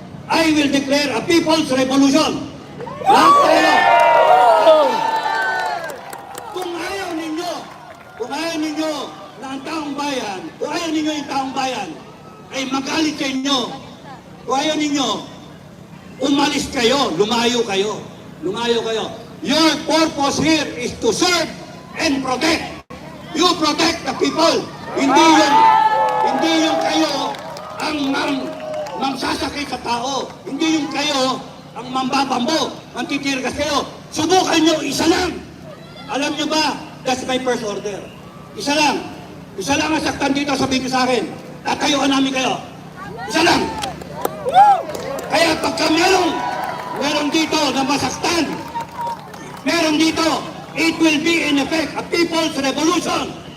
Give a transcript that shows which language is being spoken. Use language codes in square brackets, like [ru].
[en] I will declare a people's revolution. [tl] Lahat kayo. Kung ayaw ninyo na ang taong bayan, kung ayaw ninyo yung taong bayan, ay magalit sa inyo. Kung ayaw ninyo, umalis kayo, lumayo kayo. [en] Your purpose here is to serve and protect. You protect the people. [tl] Hindi yung kayo ang mamsasakit sa tao. Hindi yung kayo ang mambabambo, mantitirgas kayo. Subukan nyo, isa lang. Alam nyo ba, [en] that's my first order. [tl] Isa lang ang saktan dito, sabihin nyo sa akin. Tatayuan namin kayo. Isa lang. Kaya pagka meron dito na masaktan, meron dito, [en] it will be in effect a people's revolution.